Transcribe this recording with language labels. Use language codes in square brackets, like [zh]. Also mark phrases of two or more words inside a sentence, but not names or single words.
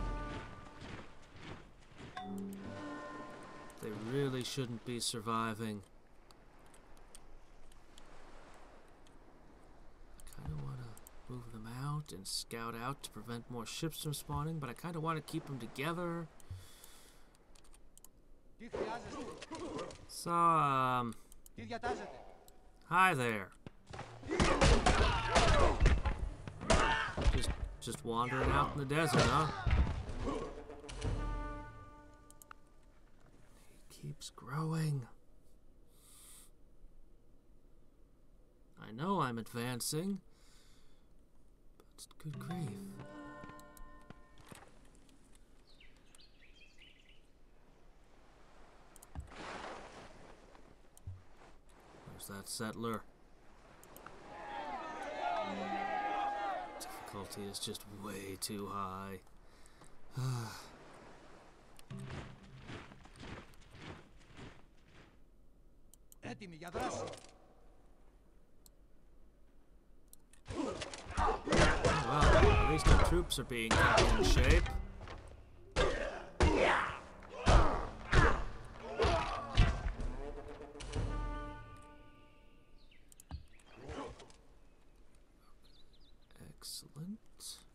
[en] They really shouldn't be surviving. I kind of want to move them out and scout out to prevent more ships from spawning, but I kind of want to keep them together. [el] Τι χρειάζεστε? [en] So, [el] Τι διατάζετε? [en] hi there. Just wandering out in the desert, huh? He keeps growing. I know I'm advancing, but good grief. Where's that settler? Difficulty is just way too high. [el] Έτοιμοι για δράση. [en] Well, at least the troops are being kept in shape. Excellent.